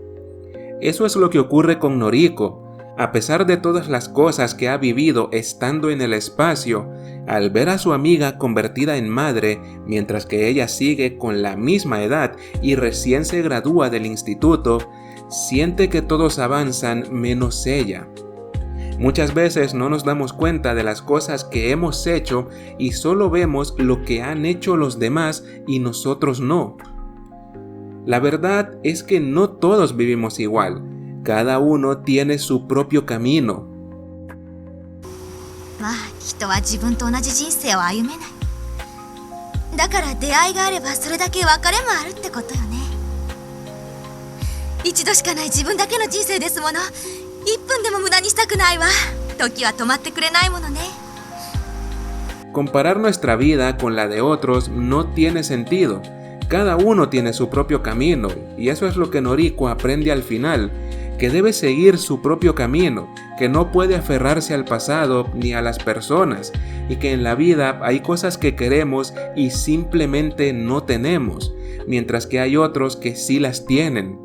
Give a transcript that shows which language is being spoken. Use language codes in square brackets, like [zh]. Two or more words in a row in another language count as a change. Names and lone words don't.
[es] Eso es lo que ocurre con Noriko. A pesar de todas las cosas que ha vivido estando en el espacio, al ver a su amiga convertida en madre, mientras que ella sigue con la misma edad y recién se gradúa del instituto, siente que todos avanzan menos ella. Muchas veces no nos damos cuenta de las cosas que hemos hecho y solo vemos lo que han hecho los demás y nosotros no. La verdad es que no todos vivimos igual, cada uno tiene su propio camino. [ja] まあ人は自分と同じ人生を歩めない。だから出会いがあればそれだけ別れもあるってことよね。一度しかない自分だけの人生ですもの。1分でも無駄にしたくないわ。時は止まってくれないものね。 [es] Comparar nuestra vida con la de otros no tiene sentido. Cada uno tiene su propio camino, y eso es lo que Noriko aprende al final, que debe seguir su propio camino, que no puede aferrarse al pasado ni a las personas, y que en la vida hay cosas que queremos y simplemente no tenemos, mientras que hay otros que sí las tienen.